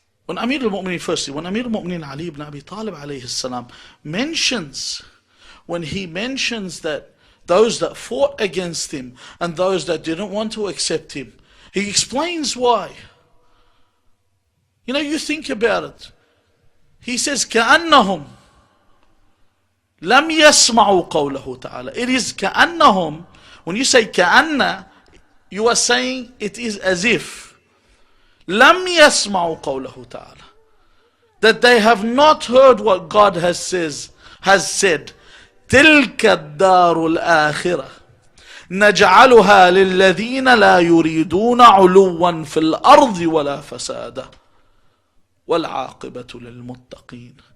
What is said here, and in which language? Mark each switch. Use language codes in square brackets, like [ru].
[en] when Amir al-Mu'mineen, firstly, when Amir al-Mu'mineen Ali ibn Abi Talib alayhi salam mentions, when he mentions that those that fought against him and those that didn't want to accept him, he explains why. You know, you think about it. He says, [ar] كَأَنَّهُمْ لَمْ يَسْمَعُوا قَوْلَهُ تَعَالَى. [en] It is كَأَنَّهُمْ. When you say كَأَنَّ, you are saying it is as if [ar] لَمْ يَسْمَعُوا قَوْلَهُ تَعَالَى, [en] that they have not heard what God has said. [ar] تِلْكَ الدَّارُ الْآخِرَةِ نَجْعَلُهَا لِلَّذِينَ لَا يُرِيدُونَ عُلُوًّا فِي الْأَرْضِ وَلَا فَسَادًا وَالْعَاقِبَةُ لِلْمُتَّقِينَ.